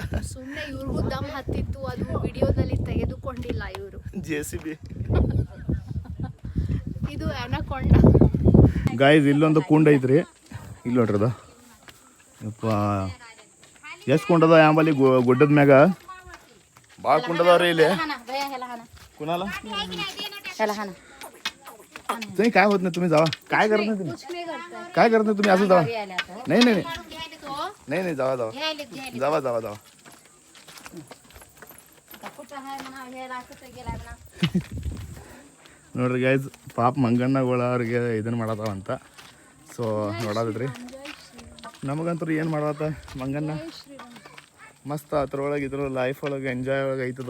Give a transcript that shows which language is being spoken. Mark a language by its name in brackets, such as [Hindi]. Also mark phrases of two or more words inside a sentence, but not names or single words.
[Kannada] ಸುಮ್ಮನೆ ಇವ್ರಿಗೂ ದಮ್ ಹತ್ತಿತ್ತು, ಅದು ವಿಡಿಯೋದಲ್ಲಿ ತೆಗೆದುಕೊಂಡಿಲ್ಲ ಇವರು. JCB. ಇದು ಅನಕೊಂಡ. ಗೈಸ್ ಇಲ್ಲೊಂದು ಕುಂಡ ಐತ್ರಿ. ಇಲ್ಲಿ ನೋಡ್ರದ ಯಪ್ಪ ಎಷ್ಟು ಕುಂಡದ ಯಾಂಬಲ್ಲಿ ಗುಡ್ಡದ ಮ್ಯಾಗ ಭಾಳ ಕುಂಡದವ್ರಿ ಇಲ್ಲಿ. [Marathi] कुणाला तुम्ही काय होत नाही, तुम्ही जावा. काय करत नाही तुम्ही? काय करत नाही तुम्ही? असं जावा. नाही नाही नाही नाही जावा जावा जावा जावा जावा. [Kannada] ನೋಡ್ರಿ ಗೈಸ್ ಪಾಪ ಮಂಗಣ್ಣಗಳ ಅವ್ರಿಗೆ ಇದನ್ನ ಮಾಡತ್ತಾವಂತ. ಸೊ ನೋಡೋದ್ರಿ ನಮಗಂತೂ ಏನು ಮಾಡತ್ತ ಮಂಗಣ್ಣ ಮಸ್ತ್ ಅದ್ರೊಳಗೆ ಇದ್ರ ಲೈಫ್ ಒಳಗೆ ಎಂಜಾಯ್ ಒಳಗೆ ಐತದ.